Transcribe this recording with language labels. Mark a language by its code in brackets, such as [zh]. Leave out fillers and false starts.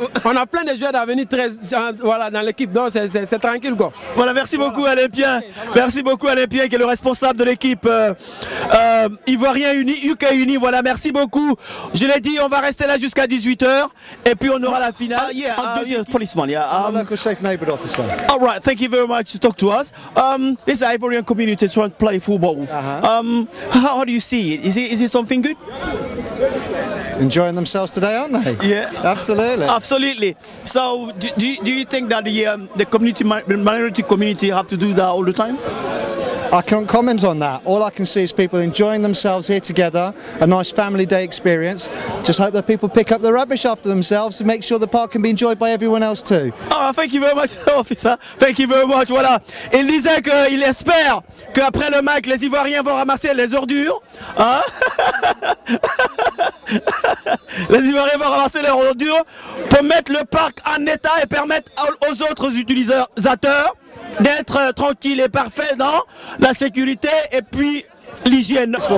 [fr] On a plein de joueurs d'avenue 13 voilà, dans l'équipe, donc c'est tranquille quoi. Voilà, merci beaucoup Olympien, merci beaucoup Olympien qui est le responsable de l'équipe Ivoirien Uni, UK Uni, voilà, merci beaucoup. Je l'ai dit, on va rester là jusqu'à 18 h et puis on aura la finale. [en] Policeman, local safe neighbourhood officer. All right, thank you very much to talk to us. This Ivorian community trying to play football. How do you see it? Is it something good? Enjoying themselves today, aren't they? Yeah, absolutely. Absolutely. So, do you think that the community, minority community, have to do that all the time? I can't comment on that. All I can see is people enjoying themselves here together, a nice family day experience. Just hope that people pick up the rubbish after themselves to make sure the park can be enjoyed by everyone else too. Oh, thank you very much, officer. Thank you very much. Voilà. [fr] Il disait qu'il espère qu'après le match, les Ivoiriens vont ramasser les ordures. Hein? Les Ivoiriens vont ramasser les ordures pour mettre le parc en état et permettre aux autres utilisateurs d'être tranquille et parfait dans la sécurité et puis l'hygiène.